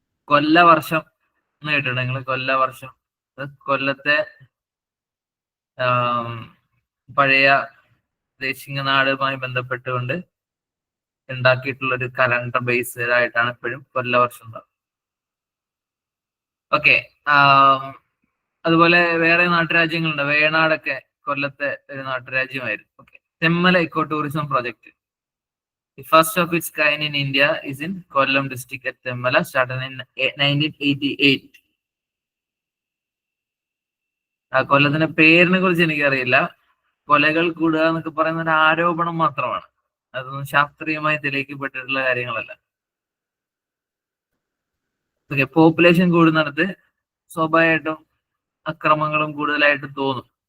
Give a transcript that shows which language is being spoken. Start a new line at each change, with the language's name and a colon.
Malayalam: കൊല്ലവർഷം എന്ന് കേട്ടിട്ടുണ്ട് നിങ്ങൾ? കൊല്ലവർഷം കൊല്ലത്തെ പഴയ ദേശിംഗനാടുമായി ബന്ധപ്പെട്ടുകൊണ്ട് ഉണ്ടാക്കിയിട്ടുള്ള ഒരു കലണ്ടർ ബേസ്ഡ് ആയിട്ടാണ് എപ്പോഴും കൊല്ലവർഷം ഉണ്ടാകുന്നത്. ഓക്കെ, അതുപോലെ വേറെ നാട്ടുരാജ്യങ്ങളുണ്ട്. വേണാടൊക്കെ കൊല്ലത്തെ ഒരു നാട്ടുരാജ്യമായിരുന്നു. Okay, Thenmala eco tourism project.
English: The first of its kind in India is in Kollam district at Themmala, started in 1988.
Malayalam: ആ കൊല്ലത്തിന്റെ പേരിനെ കുറിച്ച് എനിക്കറിയില്ല. കൊലകൾ കൂടുക എന്നൊക്കെ പറയുന്ന ഒരു ആരോപണം മാത്രമാണ്, അതൊന്നും ശാസ്ത്രീയമായി തെളിയിക്കപ്പെട്ടിട്ടുള്ള കാര്യങ്ങളല്ല. ഓക്കെ, പോപ്പുലേഷൻ കൂടുന്നിടത്ത് സ്വാഭാവികമായിട്ടും അക്രമങ്ങളും കൂടുതലായിട്ട് തോന്നും.